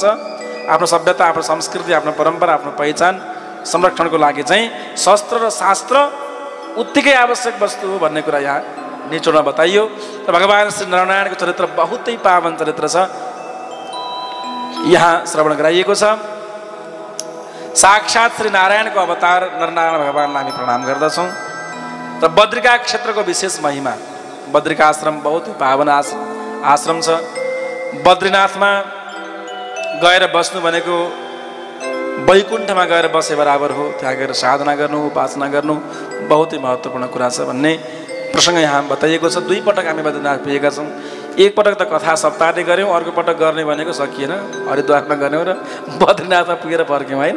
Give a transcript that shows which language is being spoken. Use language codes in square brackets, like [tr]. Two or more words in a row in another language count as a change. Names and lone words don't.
[ne] आफ्नो सभ्यता, आफ्नो संस्कृति, आफ्नो परम्परा, आफ्नो पहिचान संरक्षणको लागि चाहिँ शस्त्र र शास्त्र उत्तिकै आवश्यक वस्तु हो भन्ने कुरा यहाँ निचोडमा बताइयो। र भगवान् श्री नारायणको चरित्र बहुतै पावन चरित्र छ, यहाँ श्रवण गराइएको छ। साक्षात् श्री नारायणको अवतार नरनारायण भगवान्लाई हामी प्रणाम गर्दछौँ। र बद्रिका क्षेत्रको विशेष महिमा, बद्रिका आश्रम बहुत पावन आश्रम छ। बद्रीनाथमा गएर बस्नु भनेको वैकुण्ठमा गएर बसे बराबर हो। त्यहाँ गएर साधना गर्नु, उपासना गर्नु बहुतै महत्त्वपूर्ण कुरा छ भन्ने प्रसङ्ग यहाँ बताइएको छ। 2 पटक हामी बद्रीनाथ पुगेका छौँ। एक पटक त कथा सप्ताहले गऱ्यौँ, अर्को पटक गर्ने भनेको सकिएन, हरिद्वारमा गऱ्यौँ र बद्रीनाथमा पुगेर फर्क्यौँ होइन।